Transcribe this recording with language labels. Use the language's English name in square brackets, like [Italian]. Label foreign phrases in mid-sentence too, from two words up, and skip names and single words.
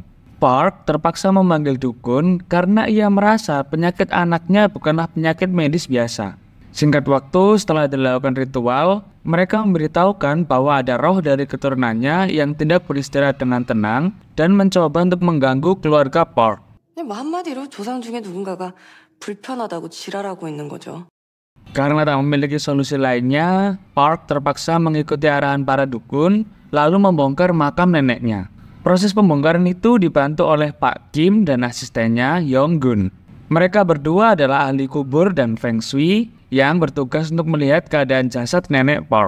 [Indonesian] Park terpaksa memanggil dukun karena ia merasa penyakit anaknya bukanlah penyakit medis biasa. Singkat waktu setelah dilakukan ritual, mereka memberitahukan bahwa ada roh dari keturunannya yang tidak beristirahat dengan tenang dan mencoba untuk mengganggu keluarga Park. [Korean] 한마디로 조상 중에 누군가가 불편하다고 지랄하고 있는 거죠. [Indonesian] Karena tak memiliki solusi lainnya, Park terpaksa mengikuti arahan para dukun lalu membongkar makam neneknya. Proses pembongkaran itu dibantu oleh Pak Kim dan asistennya Yong-gun. Mereka berdua adalah ahli kubur dan Feng Shui yang bertugas untuk melihat keadaan jasad nenek Park.